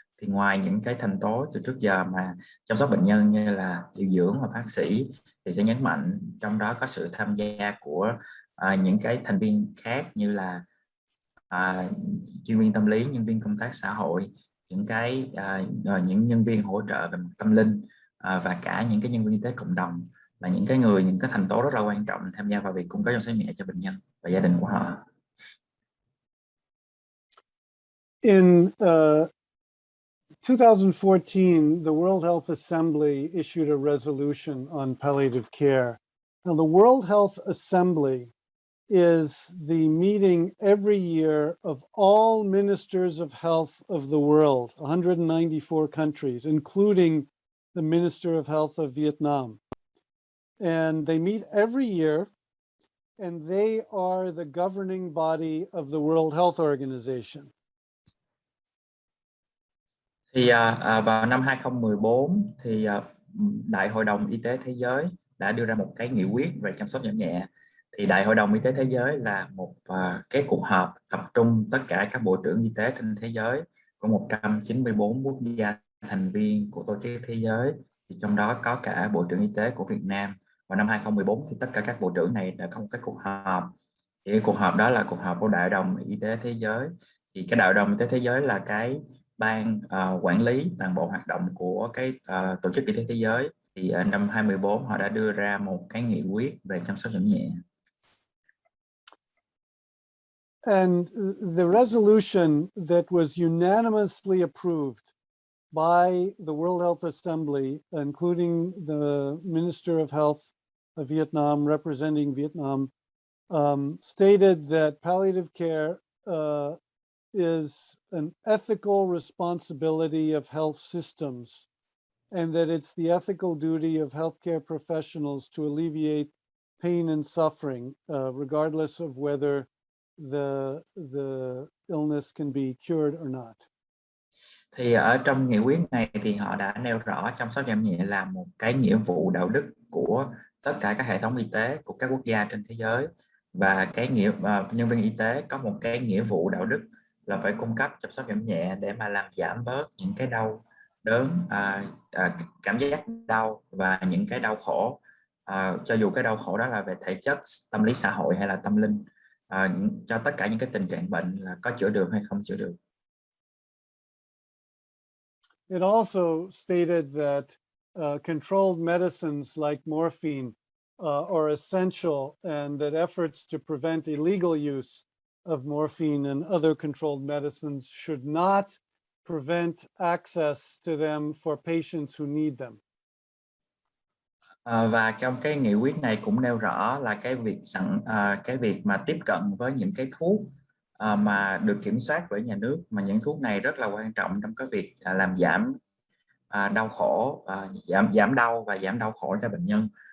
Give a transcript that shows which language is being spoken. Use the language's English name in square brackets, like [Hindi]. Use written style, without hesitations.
[Vietnamese] Thì ngoài những cái thành tố từ trước giờ mà chăm sóc bệnh nhân như là điều dưỡng và bác sĩ, thì sẽ nhấn mạnh trong đó có sự tham gia của những cái thành viên khác như là chuyên viên tâm lý, nhân viên công tác xã hội, những nhân viên hỗ trợ về mặt tâm linh, và cả những cái nhân viên y tế cộng đồng, là những cái thành tố rất là quan trọng tham gia vào việc cung cấp chăm sóc nhẹ cho bệnh nhân và gia đình của họ. [English] In 2014, the World Health Assembly issued a resolution on palliative care. Now, the World Health Assembly is the meeting every year of all ministers of health of the world, 194 countries, including the Minister of Health of Vietnam. And they meet every year, and they are the governing body of the World Health Organization. [Vietnamese] Thì vào năm 2014 thì Đại hội đồng Y tế Thế giới đã đưa ra một cái nghị quyết về chăm sóc giảm nhẹ. Thì Đại hội đồng Y tế Thế giới là một cái cuộc họp tập trung tất cả các bộ trưởng y tế trên thế giới của 194 quốc gia thành viên của tổ chức thế giới. Thì trong đó có cả Bộ trưởng Y tế của Việt Nam. Vào năm 2014 thì tất cả các bộ trưởng này đã có một cái cuộc họp. Thì cái cuộc họp đó là cuộc họp của Đại hội đồng Y tế Thế giới. Thì cái Đại hội đồng Y tế Thế giới là cái ban quản lý toàn bộ hoạt động của cái tổ chức y tế thế giới. Thì ở năm 2014 họ đã đưa ra một cái nghị quyết về chăm sóc giảm nhẹ. [English] And the resolution that was unanimously approved by the World Health Assembly, including the Minister of Health of Vietnam representing Vietnam, stated that palliative care is an ethical responsibility of health systems, and that it's the ethical duty of healthcare professionals to alleviate pain and suffering, regardless of whether the illness can be cured or not. [Vietnamese] Thì ở trong nghị quyết này thì họ đã nêu rõ chăm sóc giảm nhẹ là một cái nghĩa vụ đạo đức của tất cả các hệ thống y tế của các quốc gia trên thế giới, và nhân viên y tế có một cái nghĩa vụ đạo đức là phải cung cấp chăm sóc giảm nhẹ để mà làm giảm bớt những cái đau đớn, cảm giác đau và những cái đau khổ, cho dù cái đau khổ đó là về thể chất, tâm lý xã hội hay là tâm linh, cho tất cả những cái tình trạng bệnh là có chữa được hay không chữa được. [English] It also stated that controlled medicines like morphine are essential, and that efforts to prevent illegal use of morphine and other controlled medicines should not prevent access to them for patients who need them. [Vietnamese] Và trong cái nghị quyết này cũng nêu rõ là cái việc mà tiếp cận với những cái thuốc mà được kiểm soát bởi nhà nước, mà những thuốc này rất là quan trọng trong cái việc làm giảm đau khổ, giảm đau và giảm đau khổ cho bệnh nhân.